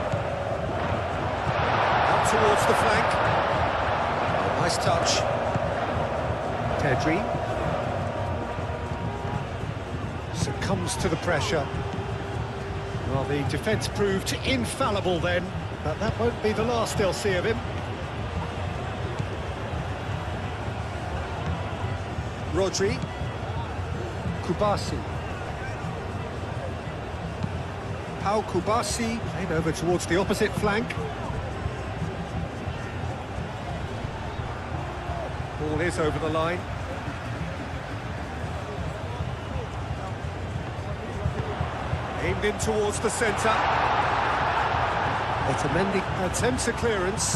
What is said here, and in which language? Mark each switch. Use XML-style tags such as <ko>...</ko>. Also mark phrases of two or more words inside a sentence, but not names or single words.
<en>Out towards the flank. Oh, nice touch. Pedri. Succumbs to the pressure. Well, the defence proved infallible then, but that won't be the last they'll see of him. Rodri. Kubasi. Pau Kubasi, played over towards the opposite flank. Ball is over the line. Aimed in towards the centre. Otamendi attempts a clearance.</en>